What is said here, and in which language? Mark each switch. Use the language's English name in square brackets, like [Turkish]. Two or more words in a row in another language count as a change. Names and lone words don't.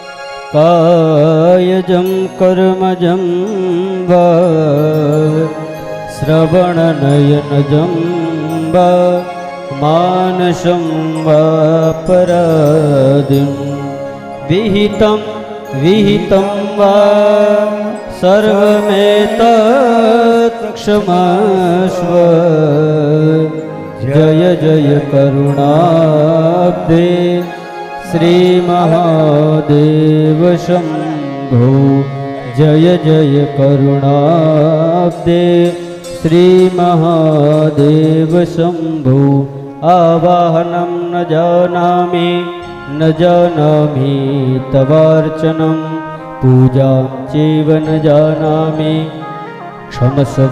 [Sanskrit] कायजम कर्मजम वा श्रवणनयनजम वा मानसम वा परादिम विहितम वा सर्वमेतत क्षमस्व. जय जय करुणाब्दे श्री महादेव शंभो जय जय करुणाब्दे श्रीमहादेव शम्भो आवाहनं न जानामि तवार्चनं पूजां चैव न जानामि क्षमस्व